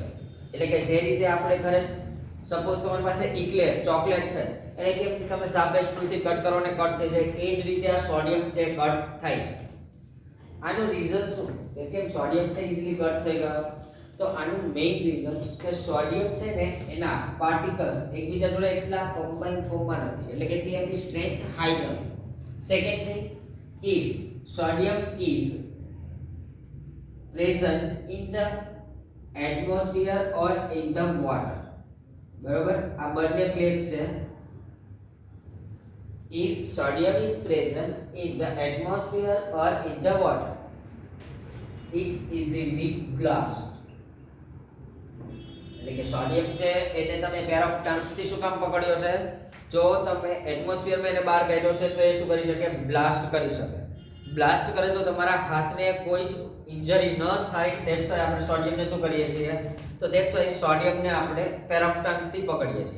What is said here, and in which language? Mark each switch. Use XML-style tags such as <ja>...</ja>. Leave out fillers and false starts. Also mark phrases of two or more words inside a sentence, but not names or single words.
<gu>એટલે કે જે રીતે આપણે ઘરે સપોઝ તમારી પાસે ઇક્લેર ચોકલેટ છે એને કેમ તમે સાપેક્ષ ટૂલથી કટ કરો ને કટ થઈ જાય એ જ રીતે આ સોડિયમ છે કટ થાય છે. આનું રીઝન શું કે કેમ સોડિયમ છે</gu> <en>easily cut</en> <gu>થઈ ગયો તો આનું</gu> <en>main reason</en> <gu>કે સોડિયમ છે ને એના પાર્ટિકલ્સ એકબીજા જોડે એટલા કમ્બાઇન ફોર્મમાં નથી એટલે કે એટલી એમની સ્ટ્રેન્થ હાઈ નથી.</gu> <en>second thing if sodium is present in the atmosphere or in the water</en> <gu>બરોબર આ બંને પ્લેસ છે.</gu> <en>if sodium is present in the atmosphere or in the water it easily blast</en> <gu>એટલે કે સોડિયમ છે એને તમે</gu> <en>pair of tongs</en> <gu>થી શું કામ પકડ્યો છે જો તમે એટમોસ્ફિયર માં એને બહાર કાઢ્યો છે તો એ શું કરી શકે બ્લાસ્ટ કરી શકે. બ્લાસ્ટ કરે તો તમારા હાથને કોઈ ઇન્જરી ન થાય</gu> <en>that's why</en> <gu>આપણે સોડિયમને શું કરીએ છીએ તો</gu> <en>that's why</en> <gu>સોડિયમને આપણે</gu> <en>pair of tongs</en> <gu>થી પકડીએ છીએ.</gu>